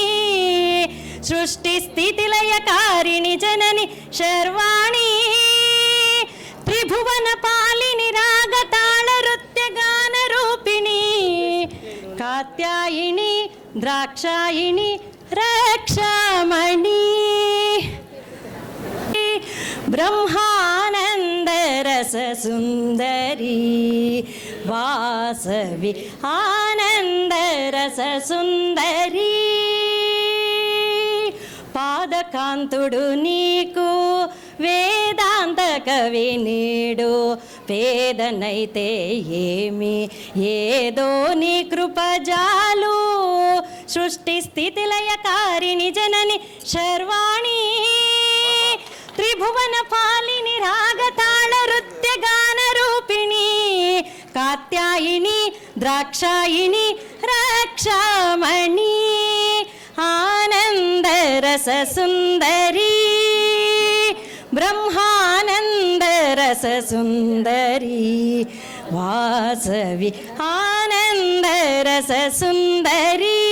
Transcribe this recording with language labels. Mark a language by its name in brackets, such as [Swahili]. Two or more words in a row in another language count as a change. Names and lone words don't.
[Telugu] సృష్టి స్థితి లయకారిణి జనని శర్వాణి త్రిభువన పాలిని రాగతాళ నృత్య గాన రూపిణి. కాత్యాయిని ద్రాక్షాయిని రక్షామణి [Kannada] ಬ್ರಹ್ಮಾನಂದರಸ ಸುಂದರಿ ವಾಸವಿ ಆನಂದರಸ ಸುಂದರಿ. [Telugu] పాదకాంతుడు నీకు వేదాంత కవి నీడు పేదనైతే ఏమి ఏదో నీ కృపజాలు. సృష్టి స్థితి లయకారిణి జనని శర్వాణి త్రిభువ [Kannada] ಪಾವನ ಪಾಲಿನಿ ರಾಗ ತಾಳ ನೃತ್ಯ ಗಾನ ರೂಪಿಣಿ ಕಾತ್ಯಾಯಿನಿ ದ್ರಾಕ್ಷಾಯಿನಿ ರಕ್ಷಾಮಣಿ ಆನಂದ ರಸ ಸುಂದರಿ ಬ್ರಹ್ಮಾನಂದ ರಸ ಸುಂದರಿ ವಾಸವಿ ಆನಂದ ರಸ ಸುಂದರಿ.